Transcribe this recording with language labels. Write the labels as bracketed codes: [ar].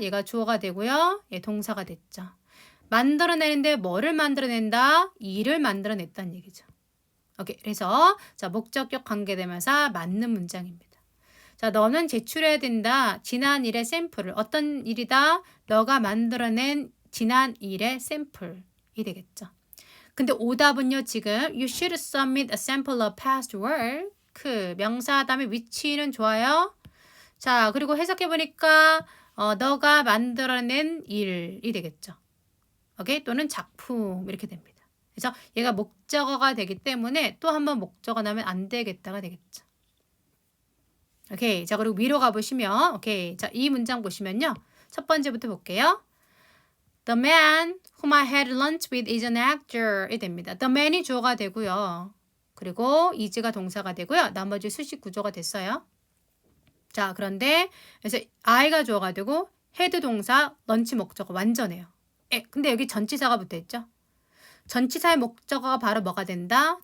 [ko] 얘가 주어가 되고요. 얘 동사가 됐죠. 만들어내는데 뭐를 만들어낸다? 일을 만들어냈다는 얘기죠. 오케이, 그래서 자, 목적격 관계대명사 맞는 문장입니다. 자, 너는 제출해야 된다. 지난 일의 샘플을. 어떤 일이다? 너가 만들어낸 지난 일의 샘플이 되겠죠. 근데 오답은요, 지금 [en] you should submit a sample of past work. [ko] 그 명사 다음에 which는 좋아요. 자, 그리고 해석해 보니까 너가 만들어낸 일이 되겠죠. 오케이? 또는 작품 이렇게 됩니다. 그래서 얘가 목적어가 되기 때문에 또 한 번 목적어 나면 안 되겠다가 되겠죠. 오케이. 자, 그리고 위로 가보시면, 오케이. 자, 이 문장 보시면요. 첫 번째부터 볼게요. [en] The man whom I had lunch with is an actor. [ko] 이 됩니다. The man이 주어가 되고요. 그리고 is가 동사가 되고요. 나머지 수식 구조가 됐어요. 자, 그런데 그래서 I가 주어가 되고 had 동사, lunch 목적어 완전해요. 근데 여기 전치사가 붙어 있죠. 전치사의 목적어가 바로 뭐가 된다?